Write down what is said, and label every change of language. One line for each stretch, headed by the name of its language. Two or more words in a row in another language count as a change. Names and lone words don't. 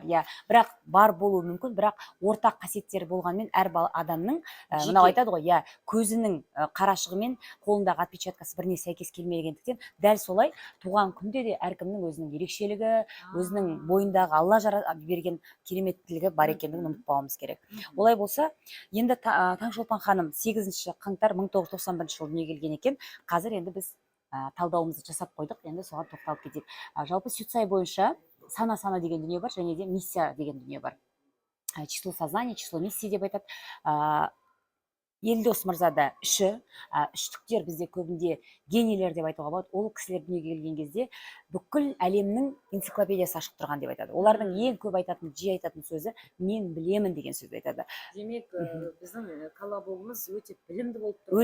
Kazakh: Бірақ бар болуы мүмкін, бірақ ортақ қасиеттері болғанмен әр адамның, мынау айтады ғой, көзінің қарашығымен қолындағы отпечаткасы біріне сәйкес келмегендіктен, дәл солай туған күнде де әркімнің өзінің ерекшелігі, өзінің бойындағы Алла берген кереметтілігі бар екендігін ұмытпауымыз керек. Олай болса, енді Таңшолпан ханым 8 қаңтар 1991 жылы дүниеге келген екен. Қазір енді біз талдауымызды жасап қойдық, енді соған тоқталып кетейік. Жалпы сюцай бойынша сана деген дүние бар, және де миссия деген дүние бар.
Russian: Число сознания, число миссия
Kazakh: деп айтады. Елдос мырзада үштіктер бізде көбінде генийлер деп айтуға болады. Ол кісілер дүниеге келген кезде бүкіл әлемнің энциклопедиясы ашық тұрған деп айтады. Олардың ең көп айтатын, жиі айтатын сөзі мен білемін деген сөзді айтады. Демек, біздің колобогымыз өте білімді болып тұр.